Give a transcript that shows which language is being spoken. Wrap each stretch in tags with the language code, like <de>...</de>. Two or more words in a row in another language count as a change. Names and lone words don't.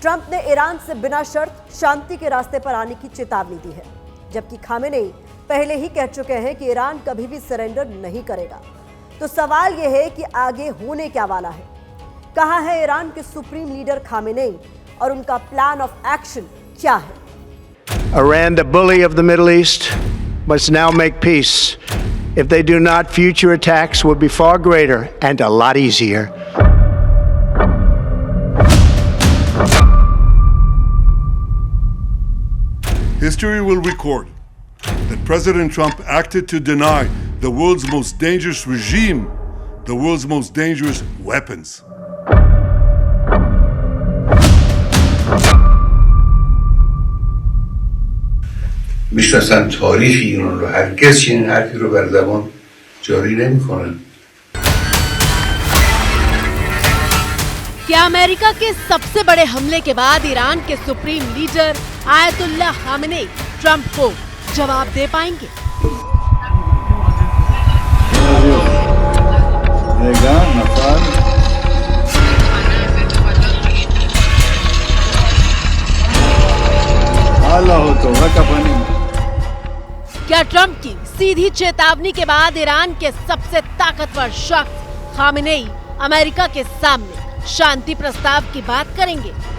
<hi>ट्रंप ने ईरान से बिना शर्त शांति के रास्ते पर आने की चेतावनी दी है, जबकि खामेनेई पहले ही कह चुके हैं कि ईरान कभी भी सरेंडर नहीं करेगा। तो सवाल यह है कि आगे होने क्या वाला है। कहां है ईरान के</hi> <en>supreme leader</en> <hi>खामेनेई और उनका</hi> <en>plan of action</en> <hi>क्या है?</hi> <en>Iran, the bully of the Middle East, must now make peace. If they do not, future attacks will be far greater and a lot easier. History will record that President Trump acted to deny the world's most dangerous regime the world's most dangerous weapons.</en> <fa>میشناسن تاریخ ایران رو هرگز چنین حرفی رو بر زبان جاری نمی‌کنن.</fa> <hi>क्या अमेरिका के सबसे बड़े हमले के बाद ईरान के</hi> <en>supreme leader</en> <hi>आयतुल्लाह खामेनेई ट्रंप को जवाब दे पाएंगे? क्या ट्रंप की सीधी चेतावनी के बाद ईरान के सबसे ताकतवर शख्स खामेनेई अमेरिका के सामने शांति प्रस्ताव की बात करेंगे?</hi>